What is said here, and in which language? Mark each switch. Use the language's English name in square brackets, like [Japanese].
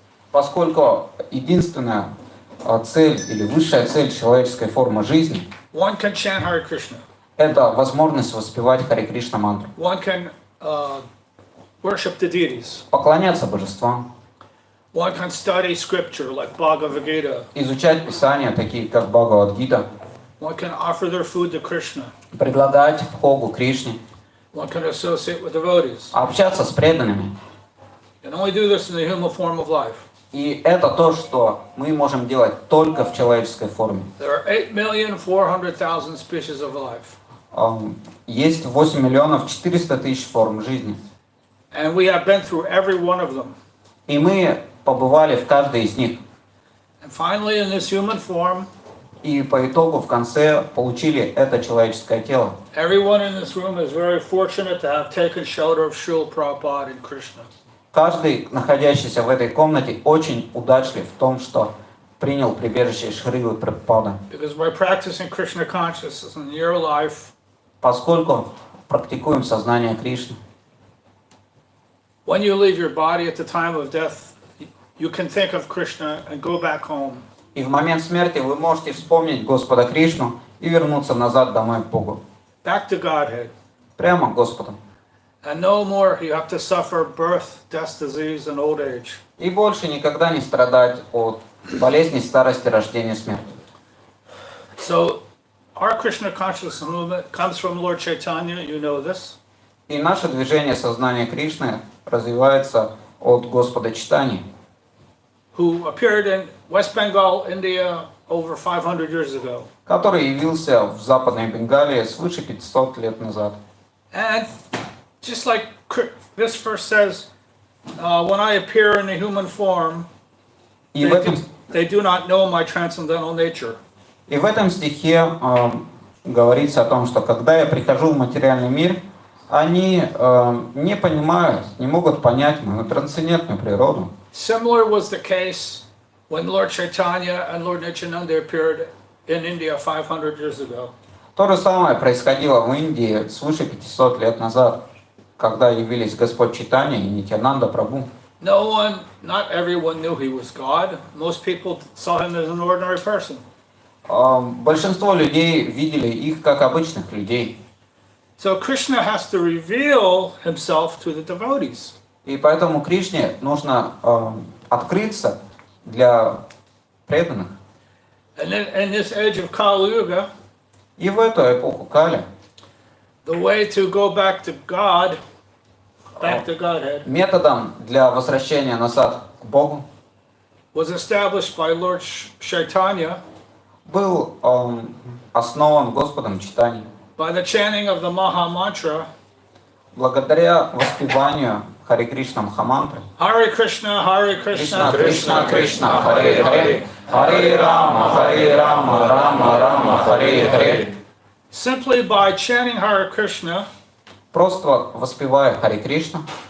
[Russian] Поскольку единственная цель или высшая цель человеческой формы жизни [English] One can chant Hare Krishna. [Russian] – это возможность воспевать Харе Кришна мантру, [English] One can worship the deities. [Russian] поклоняться божествам, [English] One can study scripture like Bhagavad Gita. [Russian] изучать писания, такие как Бхагавад-гита, [English] One can offer their food to Krishna. [Russian] предлагать Богу Кришне, [English] One can associate with devotees. [Russian] общаться с преданными. [English] You can only do this in the human form of life. [Russian] И это то, что мы можем делать только в человеческой форме. [English] There are 8,400,000 species of life. [Russian] Есть 8 миллионов 400 тысяч форм жизни. [English] And we have been through every one of them. [Russian] И мы побывали в каждой из них. [English] And finally, in this human form, [Russian] И по итогу в конце получили это человеческое тело. [English] everyone in this room is very fortunate to have taken shelter of Srila Prabhupada and Krishna. [Russian] Каждый, находящийся в этой комнате, очень удачлив в том, что принял прибежище Шрилы Прабхупады. [English] Because by practicing Krishna consciousness in your life, [Russian] Поскольку практикуем сознание Кришны, [English] when you leave your body at the time of death, you can think of Krishna and go back home. [Russian] И в момент смерти вы можете вспомнить Господа Кришну и вернуться назад домой к Богу. [English] Back to Godhead. [Russian] Прямо к Господу. [English] And no more you have to suffer birth, death, disease, and old age. [Russian] И больше никогда не страдать от болезней, старости, рождения, смерти. [English] So, our Krishna consciousness movement comes from Lord Chaitanya, you know this. [Russian] И наше движение сознания Кришны развивается от Господа Чайтаньи, [English] Who appeared in West Bengal, India, over 500 years ago. [Russian] который явился в Западной Бенгалии свыше 500 лет назад. [English] And just like this verse says, when I appear in the human form, [Russian] И в этом, [English] they do not know my transcendental nature. [Russian] и в этом стихе говорится о том, что когда я прихожу в материальный мир, они не понимают, не могут понять мою трансцендентную природу. [English] Similar was the case when Lord Chaitanya and Lord Nityananda appeared in India 500 years ago. [Russian] То же самое происходило в Индии свыше 500 лет назад, когда явились Господь Чайтанья и Нитьянанда Прабху. [English] No one, not everyone knew he was God. Most people saw him as an ordinary person. [Russian] Большинство людей видели их как обычных людей. [English] So Krishna has to reveal himself to the devotees. [Russian] И поэтому Кришне нужно открыться для преданных. [English] And in this age of Kali Yuga, [Russian] И в эту эпоху Кали [English] the way to go back to God, back to Godhead, [Russian] методом для возвращения назад к Богу [English] was established by Lord Chaitanya [Russian] был основан Господом Чайтаньей. [English] by the chanting of the Maha Mantra, [Russian] Благодаря воспеванию Харе Кришна Махамантры. [Sanskrit] Hare Krishna, Hare Кришна, Krishna, Кришна, Кришна, Харе Харе, Харе Рама, Рама Рама, Харе Харе. [English] simply by chanting Hare Krishna, [Russian] Просто воспевая Харе Кришна,